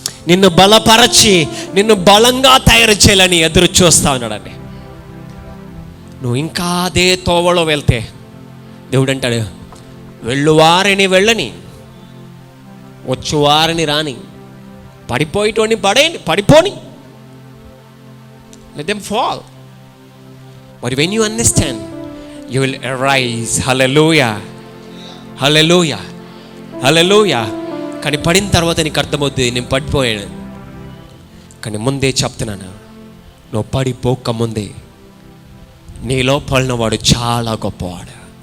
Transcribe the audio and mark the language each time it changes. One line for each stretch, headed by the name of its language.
Telugu: నిన్ను బలపరచి నిన్ను బలంగా తయారు చేయాలని ఎదురు చూస్తా ఉన్నాడండి. నువ్వు ఇంకా అదే తోవలో వెళ్తే దేవుడు అంటాడు, వెళ్ళువారిని వెళ్ళని, వచ్చువారిని రాని, పడిపోయేటోని పడిపోని.
English: Let them fall. But when you understand, you will arise. Hallelujah, hallelujah, hallelujah.
Telugu: కానీ పడిన తర్వాత నీకు అర్థమవుతుంది, నేను పడిపోయాను. కానీ ముందే చెప్తున్నాను, నువ్వు పడిపోక ముందే నీ లోపలిన వాడు చాలా గొప్పవాడు.